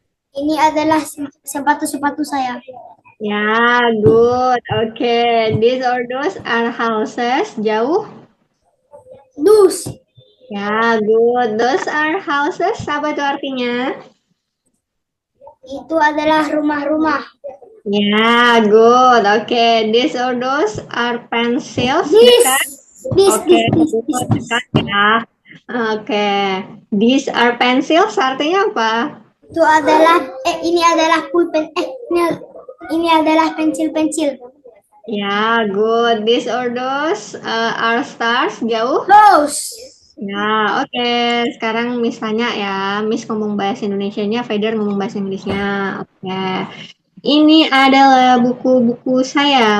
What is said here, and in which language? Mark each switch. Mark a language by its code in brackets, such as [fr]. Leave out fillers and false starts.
[id] ini adalah sepatu-sepatu saya. Ya, good. [en] Oke. These or those are houses. [id] Jauh. Dus, [en] Ya, good. Those are houses. [id] Apa itu artinya? Itu adalah rumah-rumah. Ya, good. [en] Oke, these or those are pencils. This, [id] Dekat. [en] this, Oke, this, this, this, good. this. [id] Dekat ya. Oke, [en] these are pencils. [id] Artinya apa? Itu adalah, ini adalah pulpen, ini adalah pensil-pensil. Ya, good. [en] These or those are stars. [id] Jauh. [en] Those. [id] Ya, oke. Sekarang Miss tanya ya. Miss ngomong bahasa Indonesianya, Feder ngomong bahasa Inggrisnya. Oke. Ini adalah buku-buku saya.